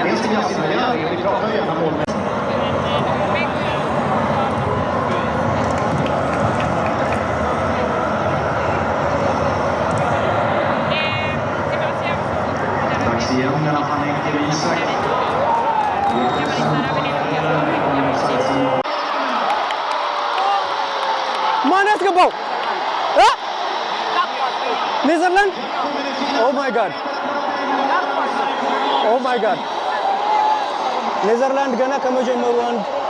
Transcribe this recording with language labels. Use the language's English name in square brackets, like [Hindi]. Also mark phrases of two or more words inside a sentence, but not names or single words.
[Swedish] Det ska jag säga. Vi pratar gärna mål. Dags igen mellan Panek och Isak. [Amharic] ማን ያስገባው? ኔዘርላንድ [English] oh my god oh my god [Amharic] ኔዘርላንድ ገና ከመጀመሩ አንድ